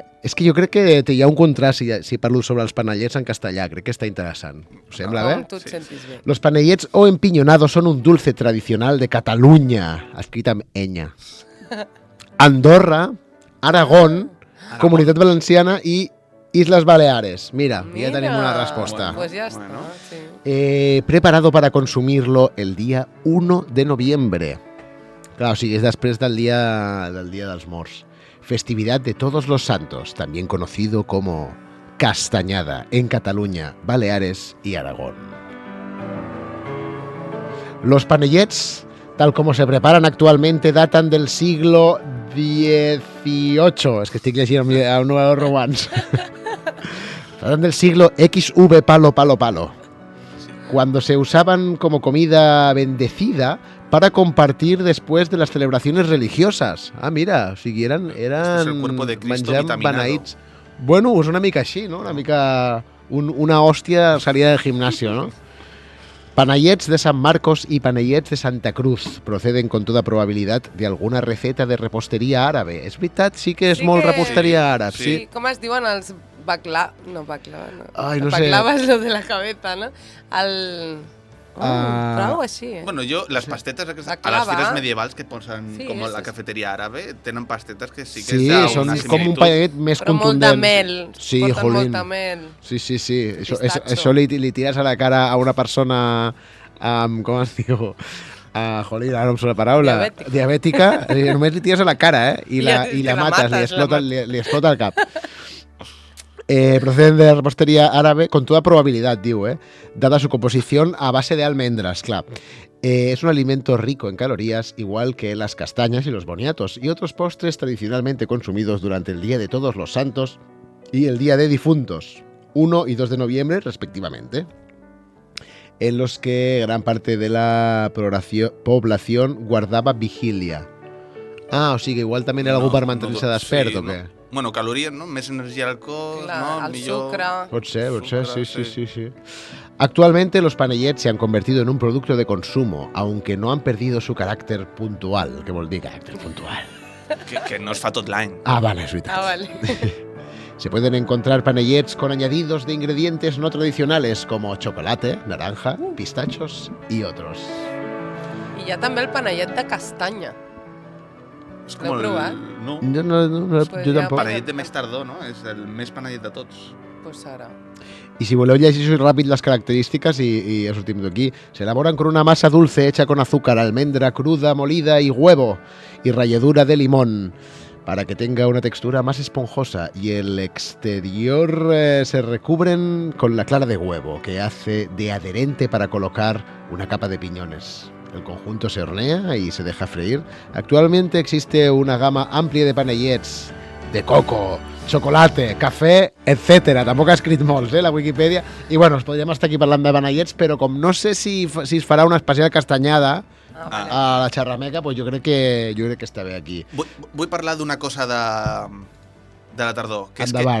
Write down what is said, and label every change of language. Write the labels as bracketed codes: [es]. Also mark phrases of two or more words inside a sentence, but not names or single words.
[ca] És que jo crec que hi ha un contrast si parlo sobre els panellets en castellà. Crec que està interessant. Us sembla bé? Com tu et sentis bé. [es] Los panellets o empiñonados son un dulce tradicional de Cataluña, [ca] escrit amb enya. [es] Andorra, Aragón, Comunitat Valenciana i Islas Baleares. [ca] Mira, ja tenim una resposta. [es] Pues ya está, Bueno. sí. Preparado para consumirlo el día 1 de noviembre. Claro, sí, [ca] es després del día dels morts. [es] Festividad de Todos los Santos, también conocido como Castañada, en Cataluña, Baleares y Aragón. Los panellets, tal como se preparan actualmente, datan del siglo XVIII. [ca] Es que estic llegint a un nuevo romans. [es] Datan del siglo XV palo, cuando se usaban como comida bendecida para compartir después de las celebraciones religiosas. [ca] Ah, mira, o sigui, eren [es] Este es el cuerpo de Cristo [ca] menjant [es] vitaminado. [ca] beneïts. Bueno, és una mica així, no? Una mica... una hòstia [es] salida del gimnasio, ¿no? Panellets de San Marcos y panellets de Santa Cruz proceden con toda probabilidad de alguna receta de repostería árabe. [ca] És veritat, sí que és Sí molt que- reposteria àrab, Sí. sí. Com es diuen els baklava? No, baklava, no. Ai, no sé. Baklava és lo de la cabeza, no? El... però algo així, Bueno, jo, les pastetes aquestes, La a les clava. fires medievals que posen Sí, com a la [es] eso sí. [ca] cafeteria àrabe, tenen pastetes que sí que Sí, és són una com un similitud. panellet més Però molt contundent. de mel. Sí, Porten jolín. molta mel. Sí. Això Pistatxo. li tires a la cara a una persona amb, com es diu? Jolín, ara no em surt la paraula. Diabètica. Només li tires a la cara, I la mates, li explota el cap. [es] Proceden de la repostería árabe con toda probabilidad, diu, dada su composición a base de almendras, claro. Es un alimento rico en calorías, igual que las castañas y los boniatos, y otros postres tradicionalmente consumidos durante el Día de Todos los Santos y el Día de Difuntos, 1 y 2 de noviembre, respectivamente, en los que gran parte de la población guardaba vigilia. [ca] Ah, o sigui, igual també era algú per mantenir-se despert, o què? Bueno, calories, no? Més energia al cos, Clar, no? el Millor... sucre. Pot ser, Sucre, sí. [es] Actualmente los panellets se han convertido en un producto de consumo, aunque no han perdido su carácter puntual. [ca] ¿Qué vol dir carácter puntual? que no es fa tot l'any. Ah, vale, es veritat. Ah, vale. [es] Se pueden encontrar panellets con añadidos de ingredientes no tradicionales como chocolate, naranja, pistachos y otros. [ca] I hi ha també el panellet de castanya. És L'heu provat? No, No, Pues jo ja tampoc. panellet de més tardor, no? És el més panellet de tots. Pues ara. [es] Y [ca] si voleu llegir ràpid [es] las características y ya [ca] sortim aquí, [es] se elaboran con una masa dulce hecha con azúcar, almendra cruda, molida y huevo y ralladura de limón para que tenga una textura más esponjosa y el exterior se recubren con la clara de huevo que hace de adherente para colocar una capa de piñones. El conjunto se hornea y se deja freír. Actualmente existe una gama amplia de panellets de coco, chocolate, cafè, etc. [ca] Tampoc ha escrit molts, la Wikipedia. I bueno, ens podríem estar aquí parlant de panellets, però com no sé si es farà una especial castanyada a la xerrameca, pues jo crec que està bé aquí. Vull parlar d'una cosa de la tardor. Que Endavant,